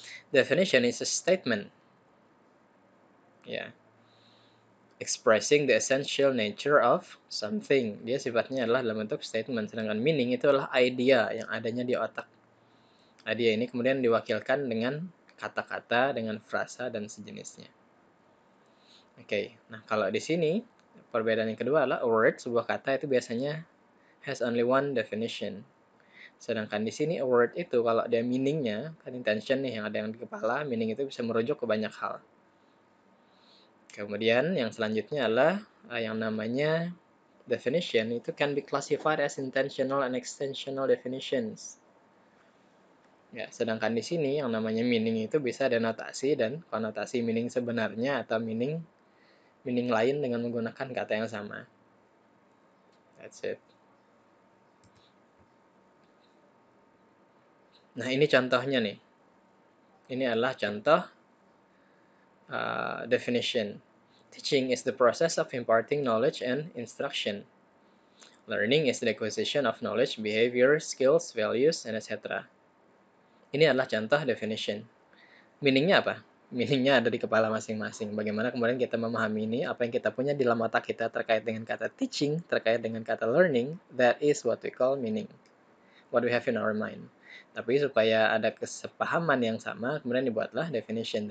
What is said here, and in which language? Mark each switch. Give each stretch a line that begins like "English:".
English: Definition is a statement. Ya. Expressing the essential nature of something.
Indonesian: Dia sifatnya adalah dalam bentuk statement, sedangkan meaning itu adalah idea yang adanya di otak. Idea ini kemudian diwakilkan dengan kata-kata, dengan frasa dan sejenisnya. Oke, nah kalau di sini perbedaan yang kedua adalah a word, sebuah kata itu biasanya
English: has only one definition.
Indonesian: Sedangkan di sini a word itu kalau dia meaningnya, kan intention nih yang ada yang di kepala, meaning itu bisa merujuk ke banyak hal. Kemudian yang selanjutnya adalah yang namanya definition itu
English: can be classified as intentional and extensional definitions.
Indonesian: Ya, sedangkan di sini yang namanya meaning itu bisa denotasi dan konotasi meaning sebenarnya atau meaning lain dengan menggunakan kata yang sama.
English: That's it.
Indonesian: Nah, ini contohnya nih. Ini adalah contoh definition.
English: Teaching is the process of imparting knowledge and instruction. Learning is the acquisition of knowledge, behavior, skills, values, and etc.
Indonesian: Ini adalah contoh definition. Meaningnya apa? Meaningnya ada di kepala masing-masing. Bagaimana kemudian kita memahami ini, apa yang kita punya di dalam otak kita terkait dengan kata teaching, terkait dengan kata learning,
English: that is what we call meaning. What we have in our mind.
Indonesian: Tapi supaya ada kesepahaman yang sama, kemudian dibuatlah definition.